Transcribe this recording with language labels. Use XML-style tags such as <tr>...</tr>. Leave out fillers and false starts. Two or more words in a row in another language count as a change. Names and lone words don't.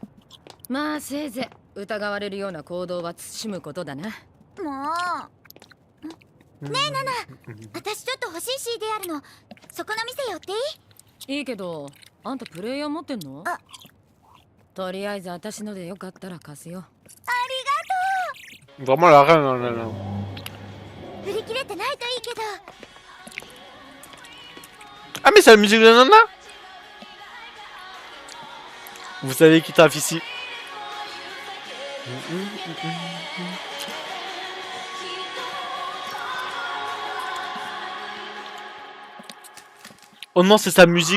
<ja>まあせいぜい疑われるような行動は慎むことだな。もう。ねえナナ、私ちょっと欲しい CD あるの。そこの店寄っていい？いいけど、あんたプレイヤー持ってんの？あ、とりあえず私のでよかったら貸すよ。あ</ja> <fr>Vraiment la reine, hein, là, là.</fr> <ja>りがとう。売り切れてないといいけど。</ja> <fr>Ah, mais c'est la musique de Nana? Vous savez qui tape ici? Oh non, c'est sa musique.</fr>